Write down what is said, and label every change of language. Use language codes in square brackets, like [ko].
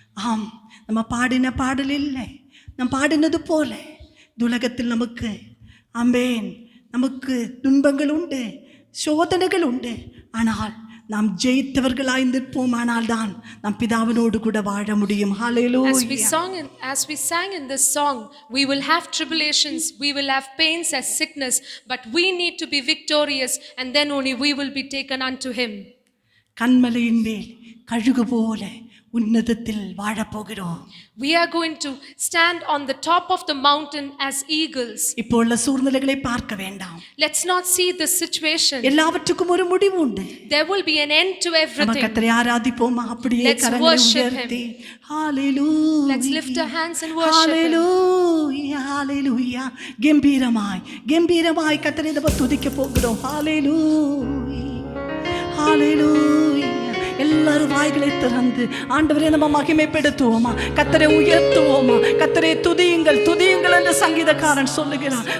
[ta] ஆம், நம்ம பாடின பாடல் இல்லை, நம் பாடினது போல உலகத்தில் நமக்கு ஆமென், நமக்கு துன்பங்கள் உண்டு, சோதனைகள் உண்டு. ஆனால் நாம் ஜெயித்தவர்களாய் நிற்போமானால் தான் நம் பிதாவினோடு கூட வாழ முடியும். ஹல்லேலூயா. [en] As we sang in this song, we will have tribulations, we will have pains as sickness, but we need to be victorious, and then only we will be taken unto him. [ta] கண்மலையின் மேல் கழுகு போல உன்னதத்தில் வாழப்போகிறோம். [en] We are going to stand on the top of the mountain as eagles. [ta] இப்போ உள்ள சூழ்நிலைகளை பார்க்க வேண்டாம். [en] Let's not see the situation. [ta] எல்லாவற்றுக்கும் ஒரு முடிவு உண்டு. [en] There will be an end to [ta] நம்ம [en] everything. [ta] கர்த்தரை ஆராதிப்போமா? அப்படியே [en] Let's [ta] கரங்களை [en] worship [ta] உயர்த்தி [en] him. ஹalleluya. Let's lift our hands and worship him. [ta] ஹalleluya ஹalleluya. கம்பீரமாய் கர்த்தரை நம்ம துதிக்க போகிறோம். ஹalleluya ஹalleluya. எல்லாரும் வாய்களை திறந்து ஆண்டவரே நம்ம மகிமைப்படுத்துவோமா, கர்த்தரை உயர்த்துவோமா, கர்த்தரை துதியுங்கள் என்று சங்கீதக்காரன் சொல்லுகிறான்.